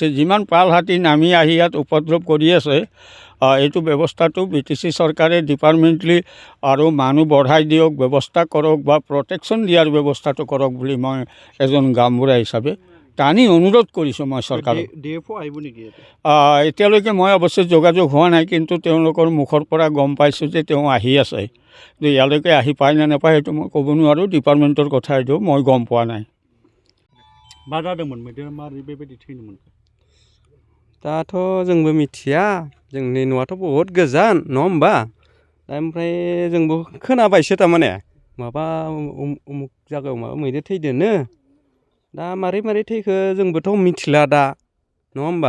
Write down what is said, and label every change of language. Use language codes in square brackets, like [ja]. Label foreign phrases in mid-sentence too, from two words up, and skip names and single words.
[as] যিমান পাল হাতী নামি আহি ইয়াত উপদ্ৰৱ কৰি আছে, এইটো ব্যৱস্থাটো BTC চৰকাৰে ডিপাৰ্টমেণ্টলি আৰু মানুহ বঢ়াই দিয়ক, ব্যৱস্থা কৰক, বা প্ৰটেকশ্যন দিয়াৰ ব্যৱস্থাটো কৰক বুলি মই এজন গাঁওবুঢ়া হিচাপে টানি অনুৰোধ কৰিছোঁ মই চৰকাৰক। DFO আহিব নেকি? এতিয়ালৈকে মই অৱশ্যে যোগাযোগ হোৱা নাই, কিন্তু তেওঁলোকৰ মুখৰ পৰা গম পাইছোঁ যে তেওঁ আহি আছে। ইয়ালৈকে আহি পায় নে নাপায় সেইটো মই ক'ব নোৱাৰোঁ, ডিপাৰ্টমেণ্টৰ কথা এইটো মই গম পোৱা নাই। [brx] मा जादोंमोन मैदेरा मारै बेबायदि थैनोमोन? दाथ' जोंबो मिथिया, जोंनि न'आथ' बहुद गोजान नङा होमबा? दा ओमफ्राय जोंबो खोनाबायसो थारमाने माबा उमुक जायगायाव माबा मैदेर थैदोनो। दा मारै मारै थैखो जोंबोथ' मिथिला दा, नङा होमबा?